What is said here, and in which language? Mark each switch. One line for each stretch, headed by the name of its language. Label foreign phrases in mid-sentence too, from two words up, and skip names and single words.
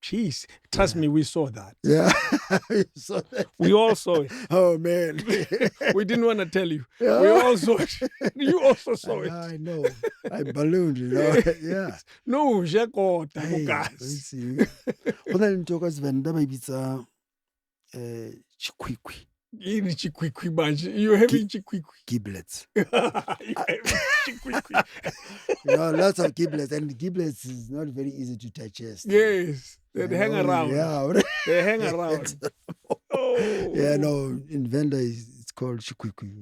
English: Jeez, trust me, we saw that. Yeah. You saw that? We all saw it. Oh, man. We didn't want to tell you. Yeah. We all saw it. You also saw it. I know. I ballooned, Yeah. No, Jakota, Hey, guys. let's see.
Northern Sotho: Go na le ntho ka Sevenda ba e bitsa chikwikwi,
Zulu: Ini chikwikwi manje.
English: You're having chikwikwi. giblets. You're having chikwikwi. Lots of giblets, and giblets is not very easy to digest. Yes. They hang around. Yeah. They hang around. Oh. Yeah, no, in Venda it's called chikwikwi.